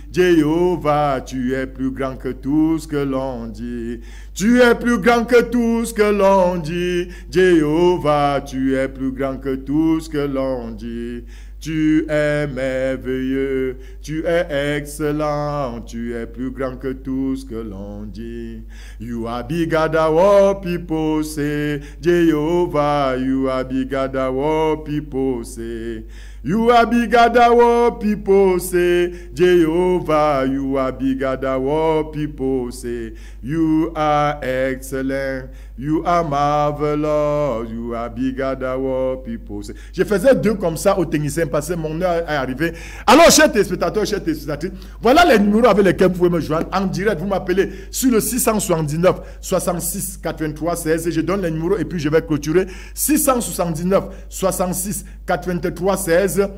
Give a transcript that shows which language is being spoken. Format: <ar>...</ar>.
<fr>Jéhovah, tu es plus grand que tout ce que l'on dit. Tu es plus grand que tout ce que l'on dit. Jéhovah, tu es plus grand que tout ce que l'on dit. Tu es merveilleux, tu es excellent, tu es plus grand que tout ce que l'on dit.</fr> <en>You are bigger than what people say. Jehovah, you are bigger than what people say. You are bigger than what people say. Jehovah, you are bigger than what people say. You are excellent. You are marvelous. You are bigger than what people say.</en> <fr>Je faisais deux comme ça au technicien parce que mon heure est arrivée. Alors, chers téléspectateurs, chers téléspectatrices, voilà les numéros avec lesquels vous pouvez me joindre en direct. Vous m'appelez sur le 679 66 83 16. Je donne les numéros et puis je vais clôturer. 679 66 83 16.</fr>